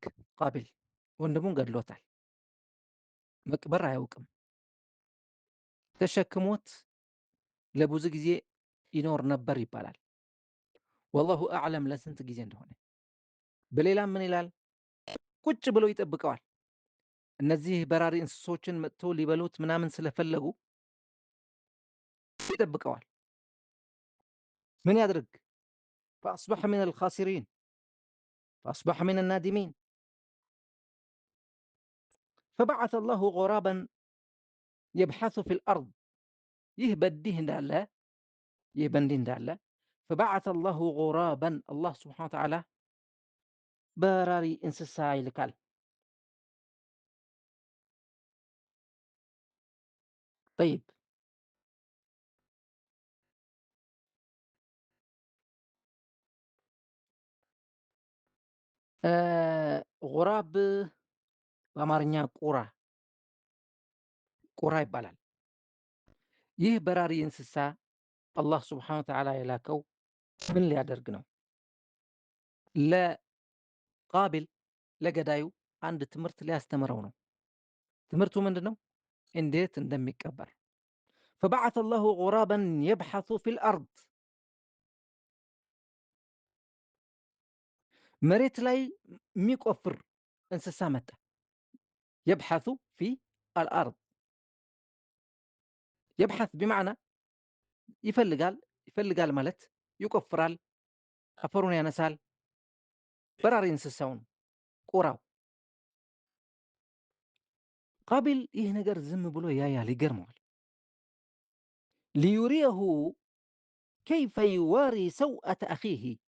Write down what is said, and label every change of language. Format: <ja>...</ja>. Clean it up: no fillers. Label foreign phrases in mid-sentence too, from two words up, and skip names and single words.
<am>ቃቢል ወንድሙን ገድሎታል። መቅበር አያውቅም። ተሸክሞት ለብዙ ጊዜ ይኖር ነበር ይባላል።</am> <ar>والله أعلم</ar> <am>ለስንት ጊዜ እንደሆነ። በሌላም ምን ይላል? ቁጭ ብሎ ይጠብቀዋል። እነዚህ በራሪ እንስሶችን መጥተው ሊበሉት ምናምን ስለፈለጉ ይጠብቀዋል። ምን ያድርግ?</am> <ar>فأصبح من الخاسرين، فأصبح من النادمين. فبعث الله غرابا يبحث في الأرض، يهبد</ar> <am>እንዳለ ይህ በእንዲህ እንዳለ</am> <ar>فبعث الله غرابا الله سبحانه وتعالى</ar> <am>በራሪ እንስሳ ይልካል።</am> <ar>طيب غراب</ar> <am>በአማርኛ ቁራ ይባላል። ይህ በራሪ እንስሳ</am> <ar>الله سبحانه وتعالى</ar> <am>የላከው ምን ሊያደርግ ነው? ለቃቢል ለገዳዩ አንድ ትምህርት ሊያስተምረው ነው። ትምህርቱ ምንድን ነው? እንዴት እንደሚቀበር።</am> <ar>فبعث الله غرابا يبحث في الأرض</ar> <am>መሬት ላይ የሚቆፍር እንስሳ መጣ።</am> <ar>يبحث في الأرض يبحث بمعنى</ar> <am>ይፈልጋል ማለት ይቆፍራል፣ አፈሩን ያነሳል። በራሪ እንስሳውን ቁራው ቃቢል ይህ ነገር ዝም ብሎ ያያል፣ ይገርመዋል።</am> <ar>ليريه كيف يواري سوءة أخيه</ar>